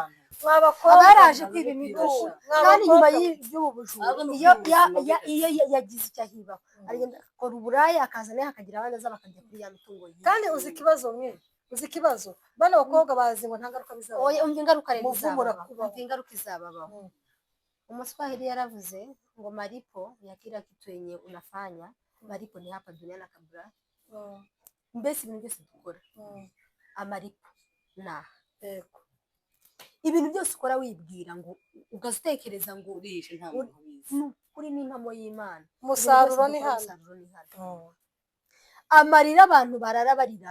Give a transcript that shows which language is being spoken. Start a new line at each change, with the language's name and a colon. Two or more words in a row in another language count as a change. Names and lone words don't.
Kinyarwanda: abaraje kwiba imitungo kandi nyuma y'ubu bujura iyo yagize icyo ahibaho aragenda akora uburaya akazana hakagira abandi aza bakajya kuri ya mitungo ye kandi uzi ikibazo bano bakobwa bazi ngo nta ngaruka bizaba ingaruka rero izababaho Umuswahili yaravuze ngo
Swahili: malipo ya kila kitu yenye unafanya, malipo ni hapa duniani kabla.
Kinyarwanda: Mbese ibintu byose dukora amalipo na ibintu byose ukora wibwira ngo ugatekereza ngo urishe nta muntu ubizi kuri n'impamo y'Imana. Umusaruro ni hano. Amarira abantu bararabarira